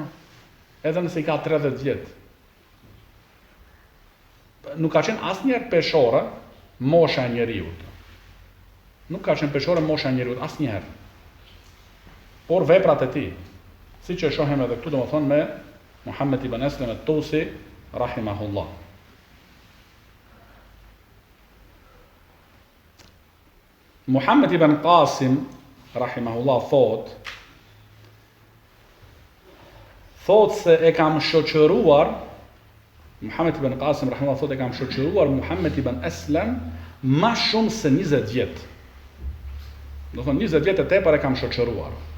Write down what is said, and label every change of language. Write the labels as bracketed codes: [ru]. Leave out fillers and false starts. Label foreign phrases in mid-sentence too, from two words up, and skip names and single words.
[sq] Edhe nëse i ka 30 vjet. Nuk ka qenë asnjëherë peshore mosha e njeriut. Nuk ka qenë peshore mosha e njeriut asnjëherë. Por veprat e tij, siç e shohim edhe këtu domethënë me Muhammed ibn Aslam al-Tusi rahimahullah. Muhammed ibn Qasim rahimahullah thot se e kam shoqëruar Muhammed ibn Qasim rahimahullah thot e kam shoqëruar Muhammed ibn Aslam më shumë se 20 vjet. Do thonë 20 vjet e tepër e kam shoqëruar.